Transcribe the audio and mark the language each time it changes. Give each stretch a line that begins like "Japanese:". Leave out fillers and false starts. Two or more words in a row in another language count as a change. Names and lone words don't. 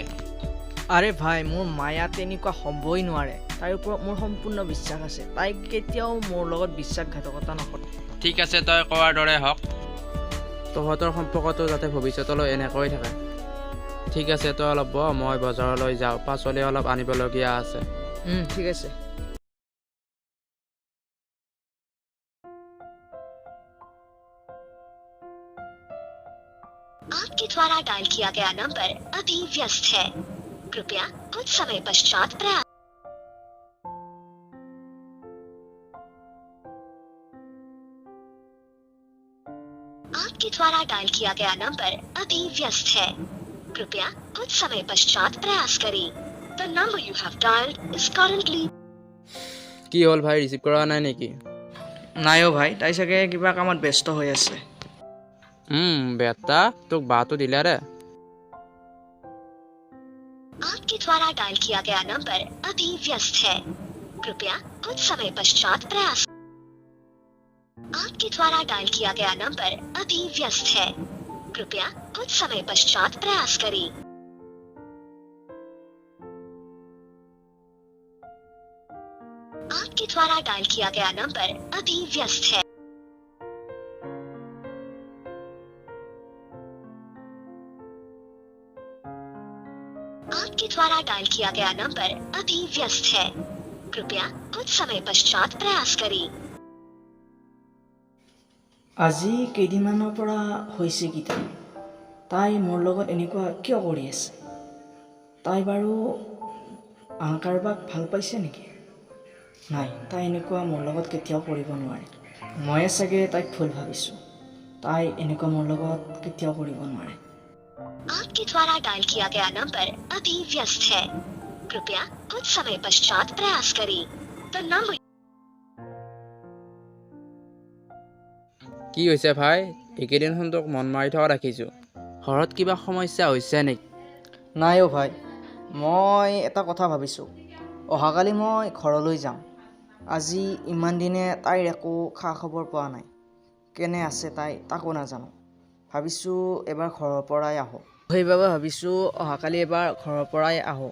Assamese: আৰে ভাই মোৰ মায়া তেনেকুৱা হ'বই নোৱাৰে তাইৰ ওপৰত মোৰ সম্পূৰ্ণ বিশ্বাস আছে তাই কেতিয়াও মোৰ লগত বিশ্বাসঘাতকতা নকৰে ঠিক আছে তই কোৱাৰ দৰে হওক তহঁতৰ সম্পৰ্কটো যাতে ভৱিষ্যতলৈ এনেকৈ থাকে ঠিক আছে তই অলপ বহ মই বজাৰলৈ যাওঁ পাচলি অলপ আনিবলগীয়া আছে ঠিক আছে
Hindi: आपके द्वारा डायल किया गया नंबर अभी व्यस्त है कृपया कुछ समय पश्चात प्रयास आपके द्वारा डायल किया गया नंबर अभी व्यस्त है कृपया कुछ समय पश्चात प्रयास करें
English: The number you have dialed is currently
Assamese: কি হ'ল ভাই ৰিচিভ কৰা নাই নেকি নাই অ' ভাই তাই চাগে কিবা কামত ব্যস্ত হৈ আছে বেটা তোক বাটো দিলে ৰে
Hindi: आपके द्वारा डायल किया गया नंबर अभी व्यस्त है कृपया कुछ समय पश्चात प्रयास आपके द्वारा डायल किया गया नंबर अभी व्यस्त है कृपया कुछ समय पश्चात प्रयास करें आपके द्वारा डायल किया गया नंबर अभी व्यस्त है आपके द्वारा डायल किया गया नंबर अभी व्यस्त है कृपया कुछ समय पश्चात प्रयास करें
Assamese: আজি কেইদিনমানৰ পৰা হৈছে কি তাই মোৰ লগত এনেকুৱা কিয় কৰি আছে তাই বাৰু কাৰোবাক ভাল পাইছে নেকি নাই তাই এনেকুৱা মোৰ লগত কেতিয়াও কৰিব নোৱাৰে ময়ে চাগে তাইক ভুল ভাবিছোঁ তাই এনেকুৱা মোৰ লগত কেতিয়াও কৰিব নোৱাৰে
Hindi: आपके द्वारा डायल किया गया नंबर अभी व्यस्त है कृपया कुछ समय पश्चात प्रयास करें
English: The number
Assamese: কি হৈছে ভাই এইকেইদিন তোক মন মাৰি থকা ৰাখিছোঁ ঘৰত কিবা সমস্যা হৈছে নেকি নাই অ' ভাই মই এটা কথা ভাবিছোঁ অহাকালি মই ঘৰলৈ যাম আজি ইমান দিনে তাইৰ একো খা খবৰ পোৱা নাই কেনে আছে তাই তাকো নাজানো ভাবিছোঁ এবাৰ ঘৰৰ পৰাই আহোঁ সেইবাবে ভাবিছোঁ অহাকালি এবাৰ ঘৰৰ পৰাই আহোঁ